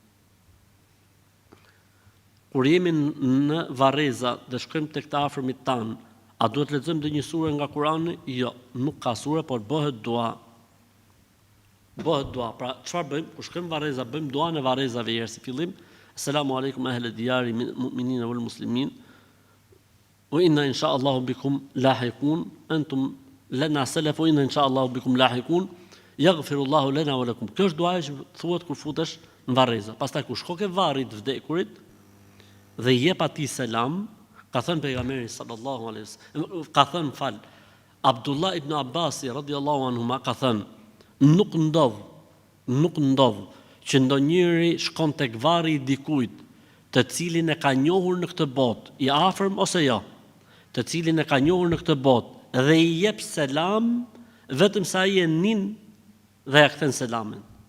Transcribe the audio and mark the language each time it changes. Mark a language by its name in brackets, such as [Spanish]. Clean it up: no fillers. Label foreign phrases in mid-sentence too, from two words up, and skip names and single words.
[Albanian] Kur jemi në Varreza dhe shkojmë tek të afërmit tan, a duhet lexojmë ndonjë sure nga Kurani? Jo, nuk ka sure, por bëhet dua. Bëhet dua. Pra, çfarë bëjmë? Kur shkojmë në Varreza, bëjmë duan e Varrezave herë si fillim. [Arabic] السلام عليكم أهل الديار المؤمنين والمسلمين. وإنا إن شاء الله بكم لاحقون. أنتم لنا سلف وإنا إن شاء الله بكم لاحقون. يغفر الله لنا ولكم. [Albanian] Kjo është duaja që thuhet kur futesh në Varreza. Pastaj kur shko ke varri të vdekurit dhe i jep atij selam, ka thënë pejgamberi [Arabic] صلى الله عليه وسلم, [Albanian] ka thënë Abdullah ibn Abbasi [Arabic] رضي الله عنهما [Albanian] ka thënë, nuk ndodh që ndonjëri shkon tek varri i dikujt, të cilin e ka njohur në këtë botë, i afërm ose jo, të cilin e ka njohur në këtë botë dhe i jep selam vetëm sa ai e nin dhe ja kthen selamin.